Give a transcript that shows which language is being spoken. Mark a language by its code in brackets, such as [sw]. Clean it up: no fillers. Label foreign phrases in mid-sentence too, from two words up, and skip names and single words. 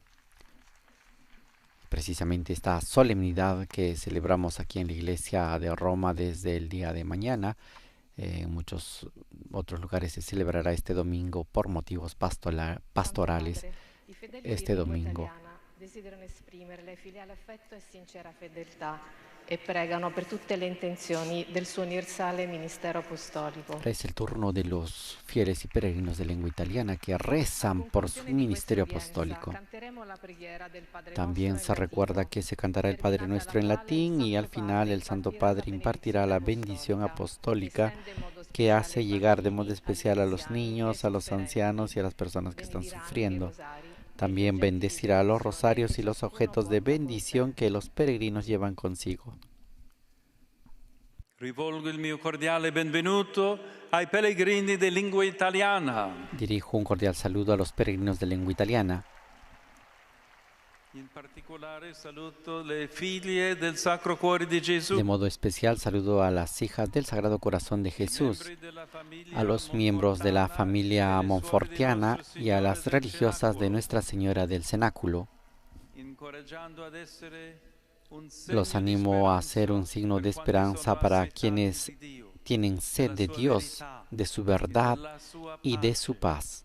[es] Precisamente esta solemnidad que celebramos aquí en la Iglesia de Roma desde el día de mañana, en muchos otros lugares se celebrará este domingo por motivos pastorales. Este domingo [it] desiderano esprimere filiale affetto e sincera fedeltà e pregano per tutte le intenzioni del suo universale ministero apostolico. [es] Es el turno de los fieles y peregrinos de lengua italiana que rezan por su ministerio apostólico. También se recuerda que se cantará el Padre Nuestro en latín y al final el Santo Padre impartirá la bendición apostólica que hace llegar de modo especial a los niños, a los ancianos y a las personas que están sufriendo. También bendecirá los rosarios y los objetos de bendición que los peregrinos llevan consigo. [it] Rivolgo il mio cordiale benvenuto ai pellegrini di lingua italiana. [es] Dirijo un cordial saludo a los peregrinos de lengua italiana. [it] In particolare saluto le figlie del Sacro Cuore di Gesù. [es] De modo especial saludo a las hijas del Sagrado Corazón de Jesús, a los miembros de la familia monfortiana y a las religiosas de Nuestra Señora del Cenáculo. Los animo a ser un signo de esperanza para quienes tienen sed de Dios, de su verdad y de su paz.